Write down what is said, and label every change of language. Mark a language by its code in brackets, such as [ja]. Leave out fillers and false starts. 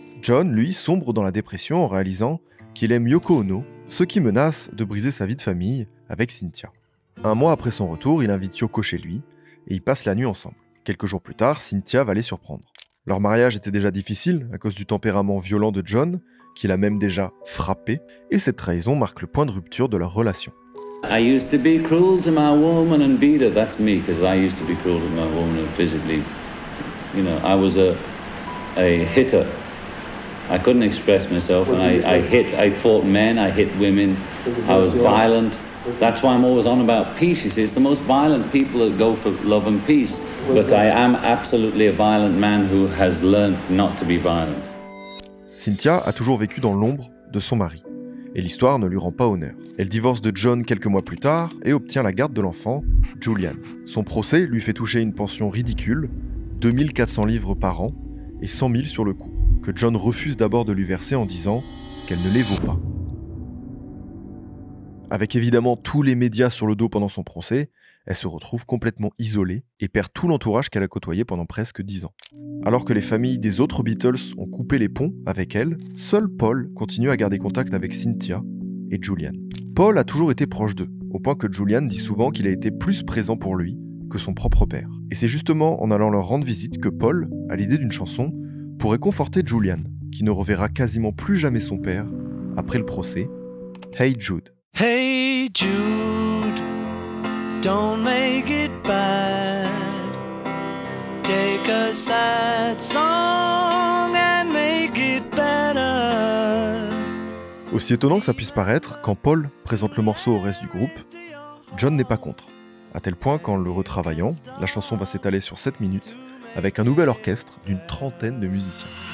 [fr] John, lui, sombre dans la dépression en réalisant qu'il aime Yoko Ono, ce qui menace de briser sa vie de famille avec Cynthia. Un mois après son retour, il invite Yoko chez lui, et ils passent la nuit ensemble. Quelques jours plus tard, Cynthia va les surprendre. Leur mariage était déjà difficile à cause du tempérament violent de John, qui l'a même déjà frappé, et cette trahison marque le point de rupture de leur relation. [en] I used to be cruel to my woman and beat her. That's me, because I used to be cruel to my woman physically. You know, I was a hitter. I couldn't express myself, and I fought men, I hit women, I was violent. That's why I'm always on about peace. You see, it's the most violent people that go for love and peace. But I am absolutely a violent man who has learned not to be violent. [fr] Cynthia a toujours vécu dans l'ombre de son mari, et l'histoire ne lui rend pas honneur. Elle divorce de John quelques mois plus tard et obtient la garde de l'enfant, Julian. Son procès lui fait toucher une pension ridicule, 2400 livres par an et 100 000 sur le coup, que John refuse d'abord de lui verser en disant qu'elle ne les vaut pas. Avec évidemment tous les médias sur le dos pendant son procès, elle se retrouve complètement isolée et perd tout l'entourage qu'elle a côtoyé pendant presque 10 ans. Alors que les familles des autres Beatles ont coupé les ponts avec elle, seul Paul continue à garder contact avec Cynthia et Julian. Paul a toujours été proche d'eux, au point que Julian dit souvent qu'il a été plus présent pour lui que son propre père. Et c'est justement en allant leur rendre visite que Paul a l'idée d'une chanson pour réconforter Julian, qui ne reverra quasiment plus jamais son père après le procès, Hey Jude. [en] Hey Jude, don't make it bad. Take a sad song and make it better. [fr] Aussi étonnant que ça puisse paraître, quand Paul présente le morceau au reste du groupe, John n'est pas contre. À tel point qu'en le retravaillant, la chanson va s'étaler sur 7 minutes, avec un nouvel orchestre d'une 30aine de musiciens.